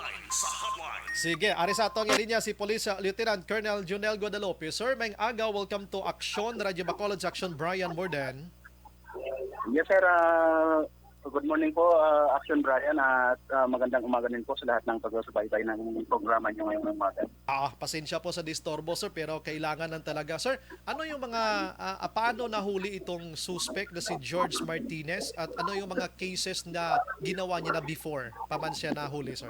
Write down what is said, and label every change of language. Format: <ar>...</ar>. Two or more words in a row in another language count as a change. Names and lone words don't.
<hil>Sige, ari sa atong linya si Police Lieutenant Colonel Junel Guadalupe. Sir, may aga,</hil> <en>welcome to Action,</en> <hil>Radyo Bacolod sa Action, Brian Morden.</hil> <en>Yes sir, good morning</en> <tl>po Action Brian at magandang umaga din po sa lahat ng pagsubaybay ng programa niyo ngayong umaga. Pasensya po sa disturbo sir, pero kailangan ng talaga. Sir, ano yung mga, paano nahuli itong suspect na si George Martinez at ano yung mga cases na ginawa niya na before pa man siya nahuli sir?</tl>